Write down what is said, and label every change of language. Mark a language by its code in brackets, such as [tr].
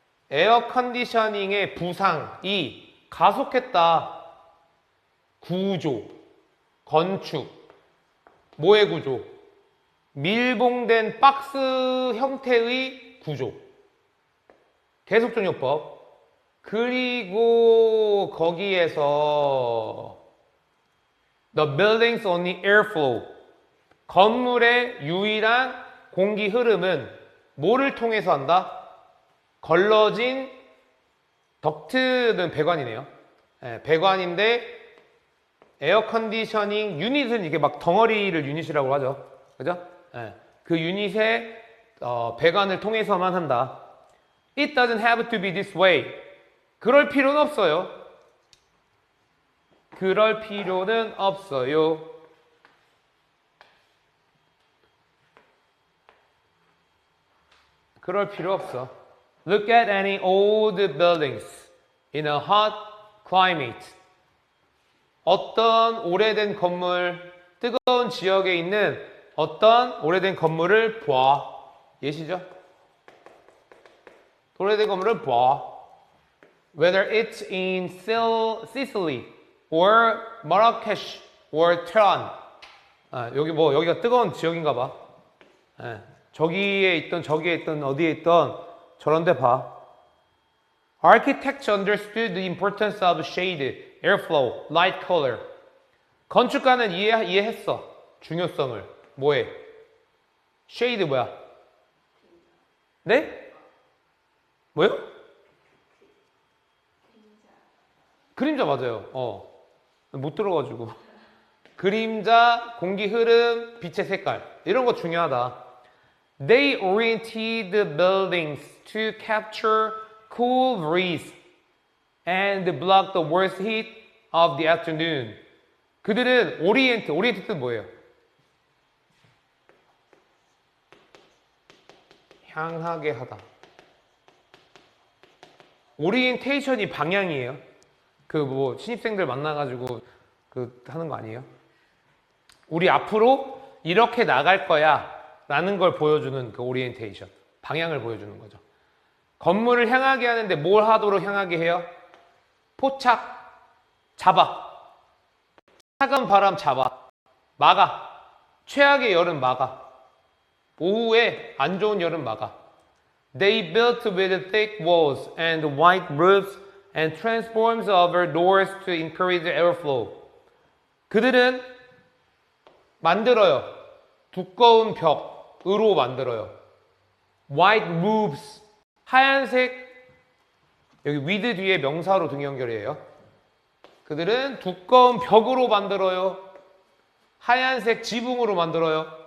[ko] 에어 컨디셔닝의 부상이 가속했다. 구조, 건축, 뭐의 구조? 밀봉된 박스 형태의 구조. 계속종요법. 그리고 거기에서 [en] the building's only airflow. [ko] 건물의 유일한 공기 흐름은 뭐를 통해서 한다? 걸러진 덕트는 배관이네요. 네, 배관인데 에어 컨디셔닝 유닛은 이게 막 덩어리를 유닛이라고 하죠. 그죠? 네, 그 유닛의 배관을 통해서만 한다. [en] It doesn't have to be this way. [ko] 그럴 필요는 없어요. 그럴 필요는 없어요. 그럴 필요 없어. [en] Look at any old buildings in a hot climate. [ko] 어떤 오래된 건물, 뜨거운 지역에 있는 어떤 오래된 건물을 봐. 예시죠? 오래된 건물을 봐. [en] Whether it's in Sicily or Marrakesh or Tehran. [ko] 여기가 뜨거운 지역인가 봐. 저기에 있던 저기에 있던 어디에 있던 저런 데 봐. [en] Architects understood the importance of shade, airflow, light color. [ko] 건축가는 이해했어. 중요성을. 뭐해? shade 뭐야? 네? 뭐요? 그림자 맞아요. 못 들어가지고. 그림자, 공기 흐름, 빛의 색깔. 이런 거 중요하다. [en] They oriented the buildings to capture cool breeze and block the worst heat of the afternoon. [ko] 그들은 오리엔트 뜻 뭐예요? 향하게 하다. 오리엔테이션이 방향이에요. 신입생들 만나가지고 하는 거 아니에요? 우리 앞으로 이렇게 나갈 거야 라는 걸 보여주는 그 오리엔테이션. 방향을 보여주는 거죠. 건물을 향하게 하는데 뭘 하도록 향하게 해요? 포착, 잡아. 차가운 바람 잡아. 막아. 최악의 여름 막아. 오후에 안 좋은 여름 막아. [en] They built with thick walls and white roofs and transforms over doors to encourage airflow. [ko] 그들은 만들어요. 두꺼운 벽으로 만들어요. [en] White roofs. [ko] 하얀색, 여기 with 뒤에 명사로 등연결이에요. 그들은 두꺼운 벽으로 만들어요. 하얀색 지붕으로 만들어요.